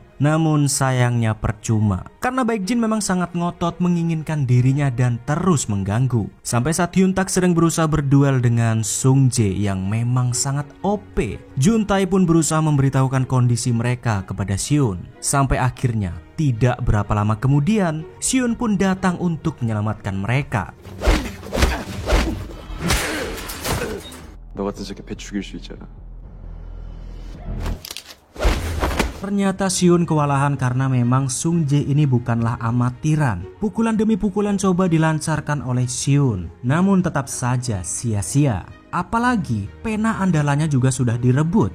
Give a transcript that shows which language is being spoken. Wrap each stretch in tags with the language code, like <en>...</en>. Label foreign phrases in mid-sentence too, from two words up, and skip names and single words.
<id>Namun sayangnya percuma, karena Baekjin memang sangat ngotot menginginkan dirinya dan terus mengganggu. Sampai saat Hyuntak sedang berusaha berduel dengan Sungjae yang memang sangat OP, Juntae pun berusaha memberitahukan kondisi mereka kepada Sion. Sampai akhirnya tidak berapa lama kemudian Sion pun datang untuk menyelamatkan mereka.</id> <ko>너 같은 새끼 배 죽일 수 있잖아.</ko> <id>Ternyata Sion kewalahan karena memang Sungjae ini bukanlah amatiran. Pukulan demi pukulan coba dilancarkan oleh Sion, namun tetap saja sia-sia. Apalagi pena andalannya juga sudah direbut.</id>